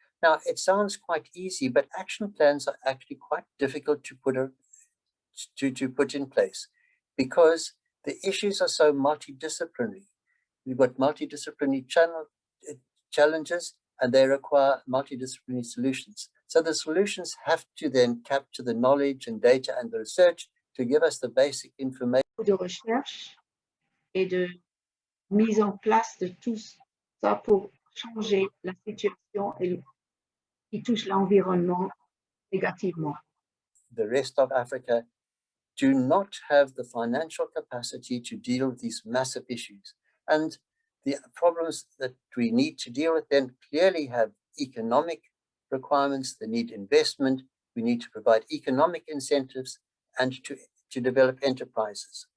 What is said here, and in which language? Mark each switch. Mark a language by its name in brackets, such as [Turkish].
[English] Now, it sounds quite easy, but action plans are actually quite difficult to put in place because the issues are so multidisciplinary. We've got multidisciplinary challenges, and they require multidisciplinary solutions. So the solutions have to then capture the knowledge and data and the research to give us the basic information. [French] De recherche et de mise en place de tout ça pour changer la situation qui touche l'environnement négativement. [English] The rest of Africa do not have the financial capacity to deal with these massive issues. And the problems that we need to deal with then clearly have economic requirements. They need investment. We need to provide economic incentives and to develop enterprises.